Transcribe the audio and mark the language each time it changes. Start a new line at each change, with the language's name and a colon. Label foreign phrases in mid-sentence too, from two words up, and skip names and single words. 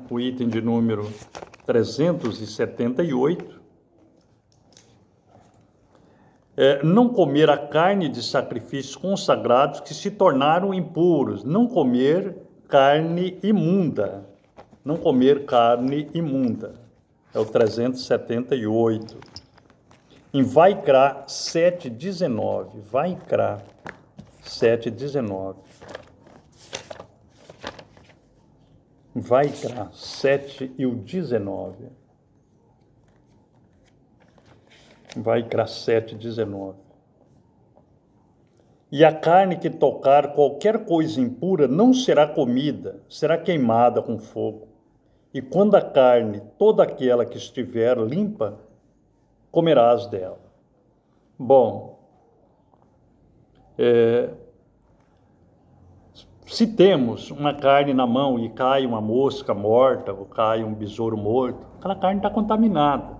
Portuguese: O item de número 378. Não comer a carne de sacrifícios consagrados que se tornaram impuros. Não comer carne imunda. Não comer carne imunda. É o 378. Em Vaikra 7:19. Vaikra 7:19. Vaikra 7:19. Vaikra 7:19. E a carne que tocar qualquer coisa impura não será comida, será queimada com fogo. E quando a carne, toda aquela que estiver limpa, comerás dela. Bom, se temos uma carne na mão e cai uma mosca morta, ou cai um besouro morto, aquela carne está contaminada.